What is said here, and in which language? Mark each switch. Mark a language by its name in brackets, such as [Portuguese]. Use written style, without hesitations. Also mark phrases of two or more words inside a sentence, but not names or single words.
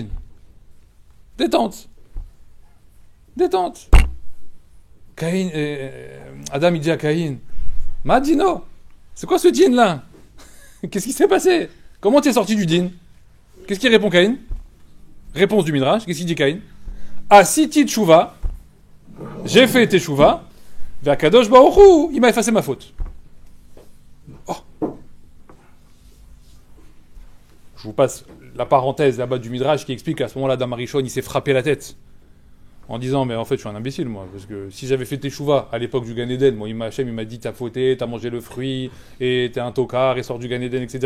[French] Détente. Caïn, Adam, il dit à Caïn, Madino, c'est quoi ce din là? Qu'est-ce qui s'est passé? Comment tu es sorti du din? Qu'est-ce qu'il répond Caïn? Réponse du Midrash, qu'est-ce qu'il dit Caïn? [Hebrew] עשיתי תשובה, [French] j'ai fait teshuva, vers [Hebrew] קדוש ברוך הוא, [French] il m'a effacé ma faute. Oh. Je vous passe la parenthèse là-bas du Midrash qui explique qu'à ce moment-là, Adam Arishon, il s'est frappé la tête. En disant, mais en fait, je suis un imbécile, moi. Parce que si j'avais fait teshuva à l'époque du Gan Eden, moi, Hachem, il m'a dit, t'as fauté, t'as mangé le fruit, et t'es un tocard, et sors du Gan Eden, etc.